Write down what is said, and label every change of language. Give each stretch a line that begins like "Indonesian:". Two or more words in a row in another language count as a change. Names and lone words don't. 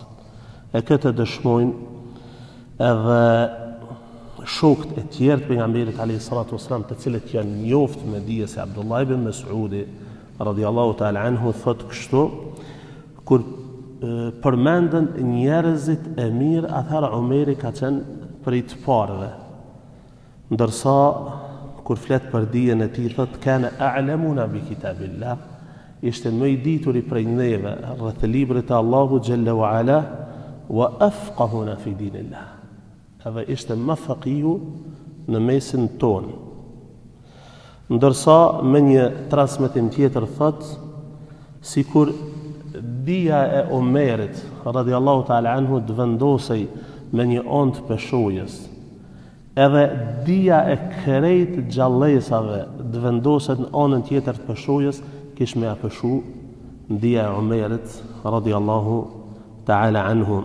Albanian: E këtë dëshmojnë edhe shokët e tjerë të pejgamberit
Arabic: عليه الصلاة والسلام,
Albanian: të cilët janë njoftë me dije, se Abdullah ibn Mas'udi
Arabic: رضي الله تعالى عنه
Albanian: thotë kështu: kur përmenden njerëzit e mirë, atëherë Umeri ka qenë prej të parëve. Ndërsa kur flet për dijen e tij, thotë
Arabic: كان أعلمنا بكتاب الله,
Albanian: ishte më i dituri prej neve rreth librit të Allahut
Arabic: جل وعلا، وأفقهنا في دين الله,
Albanian: edhe ishte më faqihu në mesin tonë. Ndërsa me një transmetim tjetër thotë, sikur dija e Umerit
Arabic: رضي الله تعالى عنه
Albanian: të vendosej me një ond peshojës, edhe dia e krejt gjallësave të vendoset në anën tjetër të peshojës, kish me apeshu dia e Umerit
Arabic: رضي الله تعالى عنه.